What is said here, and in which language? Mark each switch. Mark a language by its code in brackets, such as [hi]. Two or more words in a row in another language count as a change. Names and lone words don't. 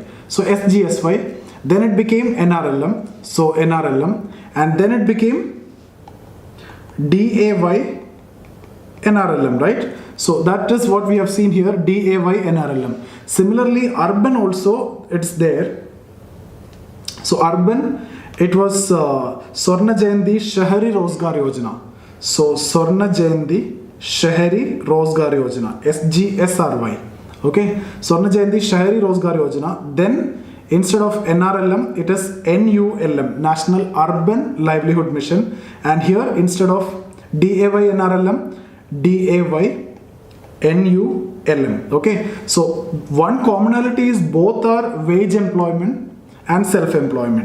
[en] So SGSY, then it became NRLM, so NRLM, and then it became DAY NRLM, right? So that is what we have seen here, DAY NRLM. Similarly, urban also, it's there. So urban, it was Swarna Jayanti Shahari Rozgar Yojana. So Swarna Jayanti Shahari Rozgar Yojana, SGSRY. Okay, Swarna Jayanti Shahari Rozgar Yojana. Then instead of NRLM, it is NULM, National Urban Livelihood Mission. And here instead of DAY NRLM, DAY NULM. Okay, so one commonality is both are wage employment and self-employment.